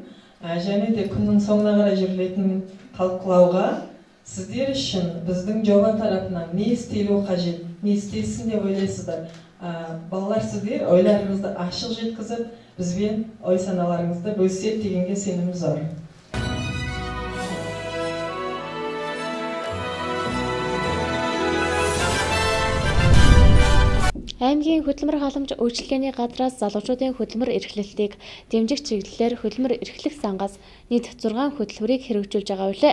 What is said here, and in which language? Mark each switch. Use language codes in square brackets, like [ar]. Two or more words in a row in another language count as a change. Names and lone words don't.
[kk] Және де күннің соңына қарай жүрілетін талқылауға сіздер үшін біздің жоба тарапынан не істелу қажет, не істелсін деп ойлайсыздар. Балалар сіздер ойларыңызды ашық жеткізіп, бізбен ой саналарыңызды бөліседі дегенге сенімім зор. [mn] Аймгийн хөдөлмөр халамж үйлчилгээний газраас залуучуудын хөдөлмөр эрхлэлтийг дэмжих чиглэлээр хөдөлмөр эрхлэх сангаас нийт 6 хөдөлмөрийг хэрэгжүүлж байгаа билээ.